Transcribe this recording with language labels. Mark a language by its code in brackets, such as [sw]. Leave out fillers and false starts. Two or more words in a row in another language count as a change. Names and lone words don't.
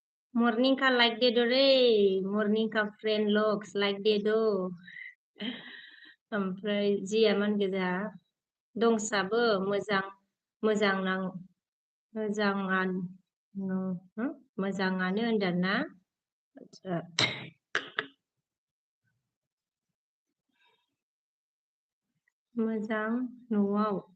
[hi] मॉर्निंग का लाइक दे दो रे मॉर्निंग का फ्रेंड लोग लाइक दे दो [brx] ओमफ्राय जिया मान गोजा दंसाबो मोजां मोजां नां मोजाङानो मोजाङानो होनदोंना आतसा मोजां न'आव